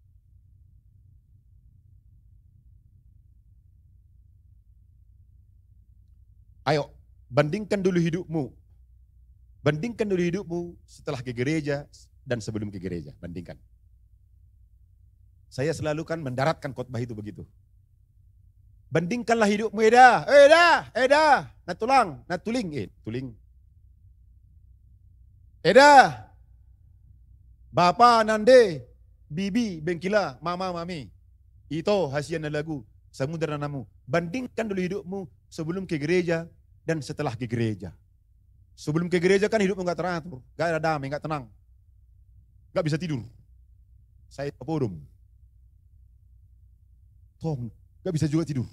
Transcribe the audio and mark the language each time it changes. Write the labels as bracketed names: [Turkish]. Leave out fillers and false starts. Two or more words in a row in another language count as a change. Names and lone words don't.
[Indonesian] Ayo, bandingkan dulu hidupmu. Bandingkan dulu hidupmu setelah ke gereja dan sebelum ke gereja. Bandingkan. Saya selalu kan mendaratkan khotbah itu begitu. Bandingkanlah hidupmu, [Batak Karo] Eda, tuling. Eda, Bapa, Nande, Bibi, Bengkila, Mama, Mami. [Indonesian] Itu hasian lagu, samudera namu. Bandingkan dulu hidupmu sebelum ke gereja dan setelah ke gereja. Sebelum ke gereja kan hidupmu gak teratur, gak ada damai, gak tenang. Gak bisa tidur. Saya podum. Tong, gak bisa juga tidur.